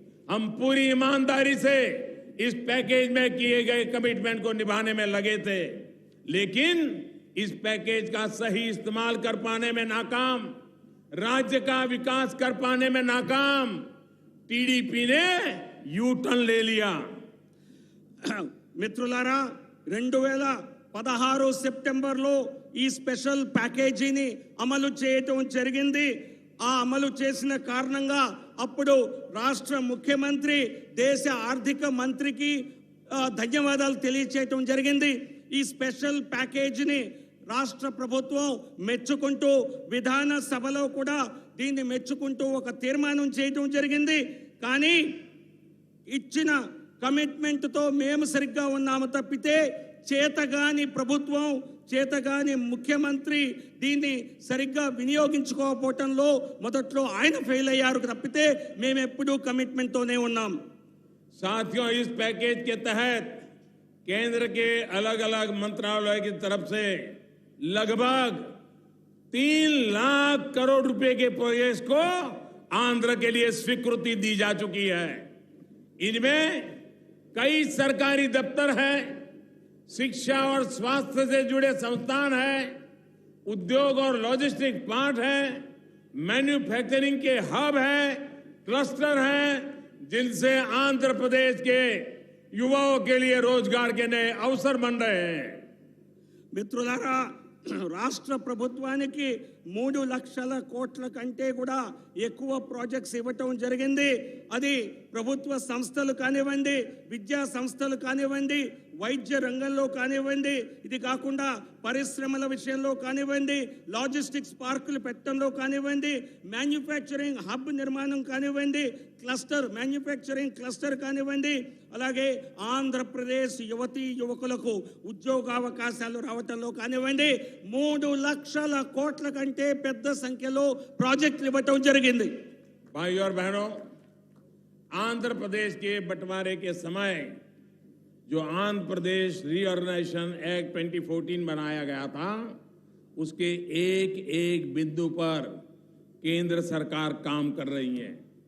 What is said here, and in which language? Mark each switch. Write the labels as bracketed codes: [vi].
[hi] हम पूरी ईमानदारी से इस पैकेज में किए गए कमिटमेंट को निभाने में लगे थे, लेकिन इस पैकेज का सही इस्तेमाल कर पाने में नाकाम, राज्य का विकास कर पाने में नाकाम टीडीपी ने यू टर्न ले लिया। [te] మిత్రులారా, 2016 సెప్టెంబర్లో ఈ స్పెషల్ ప్యాకేజీని అమలు చేయటం జరిగింది. ఆ అమలు చేసిన కారణంగా అప్పుడు రాష్ట్ర ముఖ్యమంత్రి దేశ ఆర్థిక మంత్రికి ధన్యవాదాలు తెలియచేయటం జరిగింది. ఈ స్పెషల్ ప్యాకేజీని రాష్ట్ర ప్రభుత్వం మెచ్చుకుంటూ విధాన సభలో కూడా దీన్ని మెచ్చుకుంటూ ఒక తీర్మానం చేయటం జరిగింది. కానీ ఇచ్చిన కమిట్మెంట్ తో మేము సరిగ్గా ఉన్నాము తప్పితే చేతగాని ప్రభుత్వం, చేతగాని ముఖ్యమంత్రి దీన్ని సరిగ్గా వినియోగించుకోకపోవటంలో మొదట్లో ఆయన ఫెయిల్ అయ్యారు తప్పితే మేము ఎప్పుడూ కమిట్మెంట్ తోనే ఉన్నాం. [hi] साथियों, इस पैकेज के तहत केंद्र के अलग अलग मंत्रालय की तरफ से लगभग 3 लाख करोड़ रुपए के प्रोजेक्ट को आंध्र के लिए स्वीकृति दी जा चुकी है। इनमें कई सरकारी दफ्तर हैं, शिक्षा और स्वास्थ्य से जुड़े संस्थान हैं, उद्योग और लॉजिस्टिक पार्ट है, मैन्युफैक्चरिंग के हब है, क्लस्टर हैं, जिनसे आंध्र प्रदेश के युवाओं के लिए रोजगार के नए अवसर बन रहे हैं। [te] మిత్రులారా, రాష్ట్ర ప్రభుత్వానికి 3 లక్షల కోట్ల కంటే కూడా ఎక్కువ ప్రాజెక్ట్స్ ఇవ్వటం జరిగింది. అది ప్రభుత్వ సంస్థలు కానివ్వండి, విద్యా సంస్థలు కానివ్వండి, వైద్య రంగంలో కానివ్వండి, ఇది కాకుండా పరిశ్రమల విషయంలో కానివ్వండి, లాజిస్టిక్స్ పార్కులు పెట్టడంలో కానివ్వండి, మ్యానుఫ్యాక్చరింగ్ హబ్ నిర్మాణం కానివ్వండి, మ్యానుఫ్యాక్చరింగ్ క్లస్టర్ కానివ్వండి, అలాగే ఆంధ్రప్రదేశ్ యువతీ యువకులకు ఉద్యోగావకాశాలు రావటంలో కానివ్వండి 3 లక్షల కోట్ల కంటే పెద్ద సంఖ్యలో ప్రాజెక్టులు ఇవ్వటం జరిగింది. [hi] भाइयों और बहनों, आंध्र प्रदेश के बंटवारे के समय जो आंध्र प्रदेश रीऑर्गेनाइजेशन एक्ट 2014 बनाया गया था, उसके एक एक बिंदु पर केंद्र सरकार काम कर रही है।